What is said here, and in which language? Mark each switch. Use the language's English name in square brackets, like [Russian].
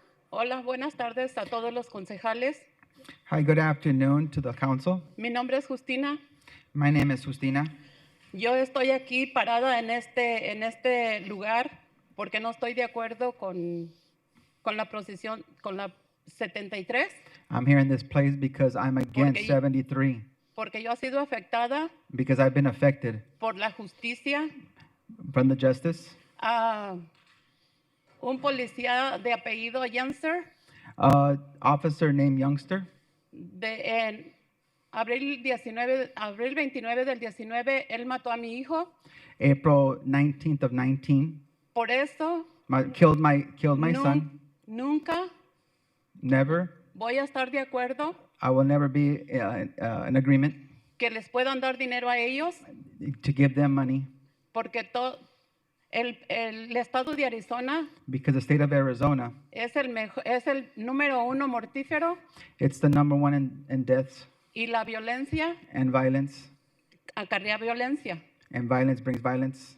[Spanish] Hola, buenas tardes a todos los concejales. [English] Hi, good afternoon to the council. [Spanish] Mi nombre es Justina. [English] My name is Justina. [Spanish] Yo estoy aquí parada en este lugar porque no estoy de acuerdo con la procesión, con la 73. [English] I'm here in this place because I'm against 73. [Spanish] Porque yo he sido afectada [English] Because I've been affected [Spanish] por la justicia. [English] from the justice. [Spanish] Un policía de apellido Jenser [English] Officer named Youngster. [Spanish] En abril 29 del 19, él mató a mi hijo. [English] April 19th of 19. [Spanish] Por eso, [English] Killed my son. [Spanish] nunca [English] Never. [Spanish] voy a estar de acuerdo [English] I will never be in agreement [Spanish] que les puedan dar dinero a ellos, [English] to give them money [Spanish] porque el estado de Arizona [English] because the state of Arizona, [Spanish] es el número 1 mortífero [English] it's the number one in deaths [Spanish] y la violencia [English] and violence, [Spanish] acarrea violencia. [English] and violence brings violence.